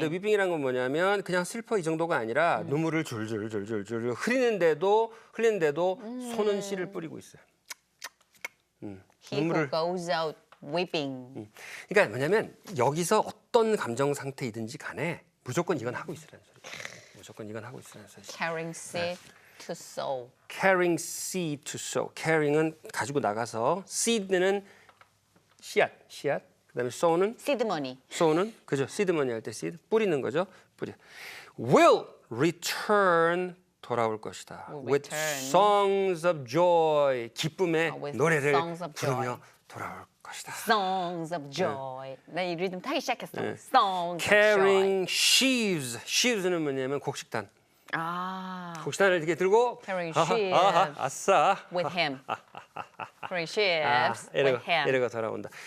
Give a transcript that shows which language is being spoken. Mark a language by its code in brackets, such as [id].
[ko] 근데 위빙이라는 건 뭐냐면 그냥 슬퍼 이 정도가 아니라 눈물을 줄줄줄줄줄 흐리는데도 손은 씨를 뿌리고 있어요. [en] he who goes out weeping. [ko] 그러니까 뭐냐면 여기서 어떤 감정 상태이든지 간에 무조건 이건 하고 있으라는 소리. 무조건 이건 하고 있으라는 소리. [en] carrying seed to sow. Carrying seed to sow. Carrying은 [ko] 가지고 나가서 [en] seed는 [ko] 씨앗. 그다음에 sow는 시드머니. sow는 그죠? seedmoney 할 때 seed 뿌리는 거죠. 뿌리. [en] will return [ko] 돌아올 것이다. [en] will with return. songs of joy [ko] 기쁨의 [en] with [ko] 노래를 [en] songs of joy. [ko] 부르며 돌아올 것이다. [en] Songs of joy. [ko] 나 이 리듬 타기 시작했어. [en] Songs of joy. carrying sheaves. [ko] sheaves는 뭐냐면 곡식단. 아, 곡식단을 이렇게 들고 [en] Carrying 아하, sheaves. 아하, 아싸. with him. Carrying 아, sheaves with him. [ko] 이래가 돌아온다.